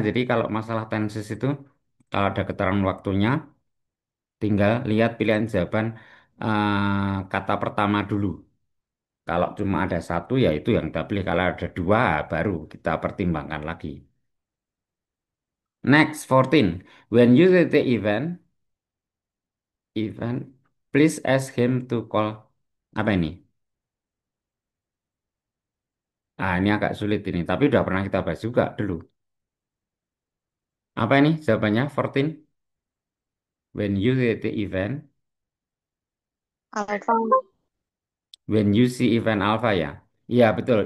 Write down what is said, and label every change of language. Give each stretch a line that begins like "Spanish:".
Indonesian: Jadi kalau masalah tenses itu kalau ada keterangan waktunya tinggal lihat pilihan jawaban kata pertama dulu. Kalau cuma ada satu ya itu yang kita pilih. Kalau ada dua baru kita pertimbangkan lagi.
English: Next, 14. When you see the event, please ask him to call.
Indonesian: Apa ini? Ah, ini agak sulit ini, tapi udah pernah kita bahas juga dulu. Apa ini jawabannya? 14.
English: When you see the event, Alpha. when you see event alpha ya.
Indonesian: Iya, betul.